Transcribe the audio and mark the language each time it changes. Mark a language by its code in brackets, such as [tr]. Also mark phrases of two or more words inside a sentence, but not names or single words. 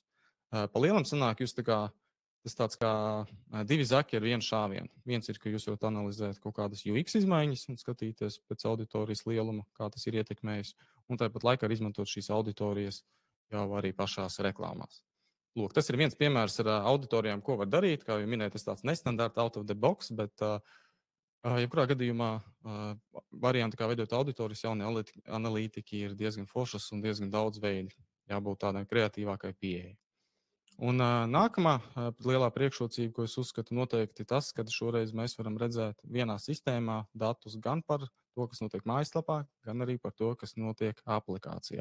[lv] Pa lielam sanāk, jūs tas tāds kā divi zaki ar vienu šāvienu. Viens ir, ka jūs varat analizēt kaut kādas UX izmaiņas un skatīties pēc auditorijas lieluma, kā tas ir ietekmējis, un tāpat laikā izmantot šīs auditorijas jau arī pašās reklāmās. Lūk, tas ir viens piemērs ar auditorijām, ko var darīt. Kā jau minēju, tas tāds nestandarta [en] out of the box, [lv] bet jebkurā gadījumā varianti, kā veidot auditorijas, jaunie analītiķi ir diezgan foršas un diezgan daudz veidi. Jābūt tādai kreatīvākai pieejai. Un nākamā lielā priekšrocība, ko es uzskatu, noteikti tas, ka šoreiz mēs varam redzēt vienā sistēmā datus gan par to, kas notiek mājaslapā, gan arī par to, kas notiek aplikācijā.